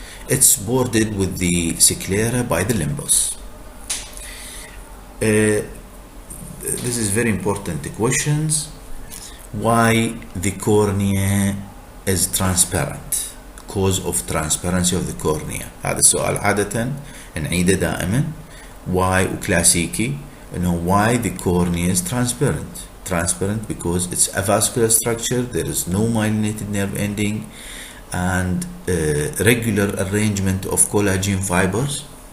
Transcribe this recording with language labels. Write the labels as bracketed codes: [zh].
[en] It's bordered with the sclera by the limbus. This is very important questions. Why the cornea is transparent? Cause of transparency of the cornea. [ar] هذا السؤال عادة نعيده دائما. [en] Why [ar] وكلاسيكي إنه [en] why the cornea is transparent. Transparent because it's a vascular structure. There is no myelinated nerve ending and regular arrangement of collagen fibers.